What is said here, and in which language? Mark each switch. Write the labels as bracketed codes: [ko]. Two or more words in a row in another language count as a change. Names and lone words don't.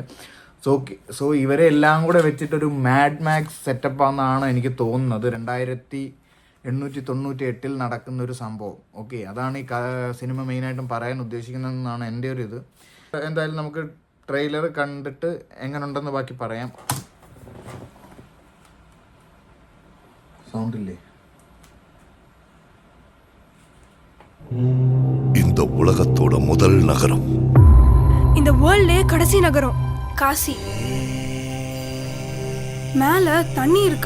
[ml] സോ ഇവരെ എല്ലാം കൂടെ വെച്ചിട്ടൊരു മാഡ് മാക്സ് സെറ്റപ്പാണെന്നാണ് എനിക്ക് തോന്നുന്നത്. 2898 നടക്കുന്ന ഒരു സംഭവം. ഓക്കെ, അതാണ് ഈ സിനിമ മെയിനായിട്ടും പറയാൻ ഉദ്ദേശിക്കുന്നതെന്നാണ് എൻ്റെ ഒരു ഇത്. എന്തായാലും നമുക്ക് ട്രെയിലർ കണ്ടിട്ട് എങ്ങനെയുണ്ടെന്ന് ബാക്കി പറയാം. [ta] சவுண்ட் இல்லையே. இந்த உலகத்தோட முதல் நகரம், இந்த வேர்ல்ட்லே கடைசி நகரம் காசி. மேல தண்ணி இருக்கா?